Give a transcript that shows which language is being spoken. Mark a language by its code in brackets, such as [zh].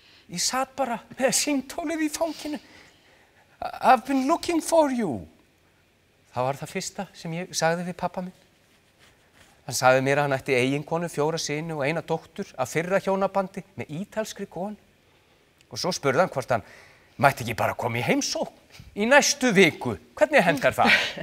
[is] Ég sat bara með símtólið í fanginu. [en] I've been looking for you. [is] Það var það fyrsta sem ég sagði við pappa minn. Hann sagði mér að hann ætti eiginkonu, 4 syni og 1 dóttur af fyrra hjónabandi með ítalskri konu. Og svo spurði hann hvort hann mætti ekki bara koma í heimsókn í næstu viku. Hvernig hendar það?